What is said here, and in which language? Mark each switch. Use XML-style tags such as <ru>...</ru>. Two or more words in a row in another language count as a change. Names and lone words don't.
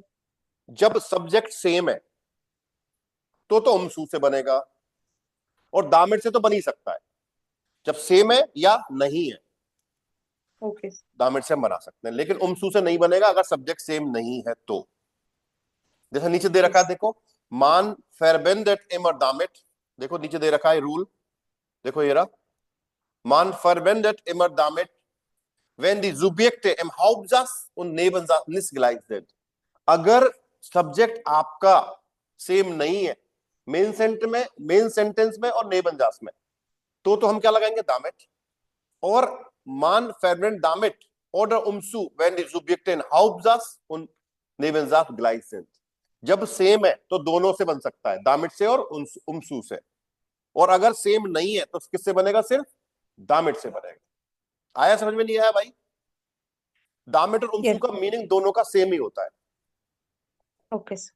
<hi>जब</hi> <en>subject same</en> <hi>है तो उमसू से बनेगा, और दामिट से तो बन ही सकता है जब सेम है या नहीं है, ओके दामिट से हम बना सकते हैं, लेकिन उमसू से नहीं बनेगा अगर</hi> <en>subject same</en> <hi>नहीं है तो। जैसे नीचे दे रखा है देखो,</hi> <de>man verwendet immer damit,</de> <hi>देखो नीचे दे रखा है रूल, देखो ये रहा,</hi> <de>मान verwendet immer damit wenn die Subjekte im Hauptsatz und Nebensatz nicht gleich sind।</de> <hi>अगर सब्जेक्ट आपका सेम नहीं है</hi> <en>main sentence</en> <hi>में और नेबनजास में, तो हम क्या लगाएंगे? दामिट।</hi> <de>और मान verwendet damit oder umzu wenn die Subjekte im Hauptsatz und Nebensatz gleich sind।</de> <hi>जब सेम है तो दोनों से बन सकता है, दामिट से और उमसू से। और अगर सेम नहीं है तो किससे बनेगा? सिर्फ दामिट से बनेगा। आया समझ में? नहीं आया भाई? दामिट और उमसू</hi> <en>Yes.</en> <hi>का मीनिंग दोनों का सेम ही होता है।</hi> <en>okay sir.</en>